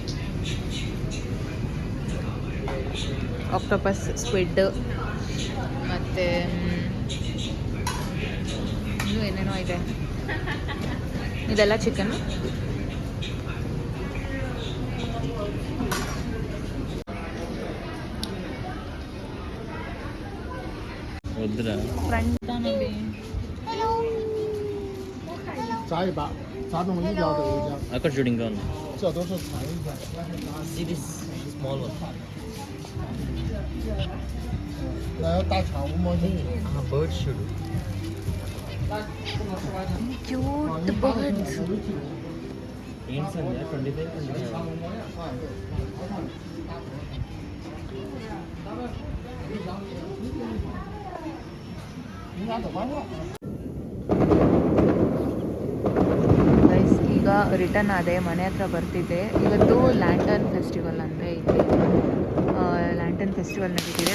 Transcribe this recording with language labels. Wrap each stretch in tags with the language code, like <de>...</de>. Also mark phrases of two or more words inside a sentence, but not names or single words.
<en>octopus, squid,</en> <kn>ಮತ್ತು ಇನ್ನೂ ಏನೇನೋ ಇದೆ. ಇದೆಲ್ಲ ಚಿಕನ್. ಫ್ರಂಟ್</kn> <te>అక్కడ చూడు ఇంకా ఉంది.</te> <en>See this small one. Bird చూడు. Cute birds.</en> <te>ఏంటి సంధ్య 25</te> <kn>ಗೈಸ್, ಈಗ ರಿಟರ್ನ್ ಆದೆ, ಮನೆ ಹತ್ರ ಬರ್ತಿದ್ದೆ. ಇವತ್ತು</kn> <en>lantern festival</en> <kn>ಅಂದರೆ ಇಲ್ಲಿ</kn> <en>lantern festival</en> <kn>ನಡೀತಿದೆ.</kn>